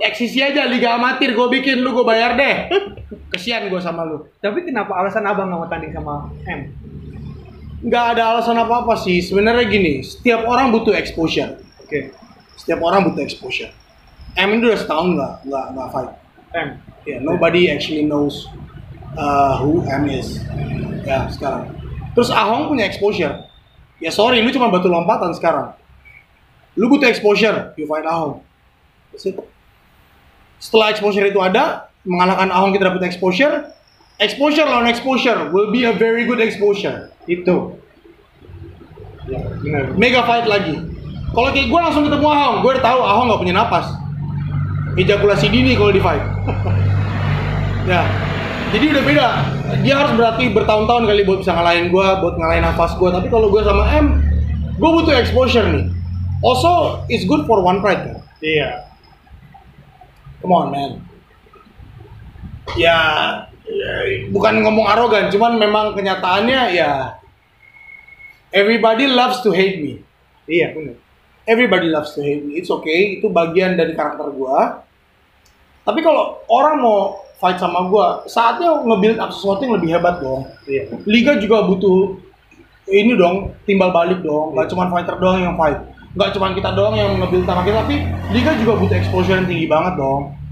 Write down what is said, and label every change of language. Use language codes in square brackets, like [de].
[id] Eksisi aja Liga Amatir. Gue bikin lu, gue bayar deh. Kesian gue sama lu. Tapi kenapa alasan abang nggak mau tanding sama M? Nggak ada alasan apa-apa sih. Sebenarnya gini, setiap orang butuh exposure. Oke. Setiap orang butuh exposure. M ini udah setahun nggak fight. M. [en] Yeah, nobody actually knows who M is. [id] Ya, sekarang. Terus Ahong punya exposure. Ya sorry, lu cuma batu lompatan sekarang. Lu butuh exposure, [en] you fight Ahong. That's it. [id] Setelah exposure itu ada, mengalahkan Ahong kita dapat exposure. Exposure lawan exposure [en] will be a very good exposure. [id] Itu. Ya, benar. Mega fight lagi. Kalau kayak gue langsung ketemu Ahong, gue udah tahu Ahong nggak punya napas. Ejakulasi dini kalau di fight. Ya, jadi udah beda. Dia harus berarti bertahun-tahun kali buat bisa ngalahin gue, buat ngalahin nafas gue. Tapi kalau gue sama M, gue butuh exposure nih. [en] Also, it's good for One Pride kan? [id] Iya. [en] Come on man. [id] Ya, bukan ngomong arogan, cuman memang kenyataannya ya. [en] Everybody loves to hate me. [id] Iya, benar. [en] Everybody loves to hate me. It's okay, [id] itu bagian dari karakter gua. Tapi kalau orang mau fight sama gua, saatnya nge-build up sesuatu yang lebih hebat dong. Iya. Liga juga butuh ini dong, timbal balik dong. Gak cuma fighter doang yang fight. Gak cuma kita doang yang nge-build sama kita, tapi Liga juga butuh exposure yang tinggi banget dong.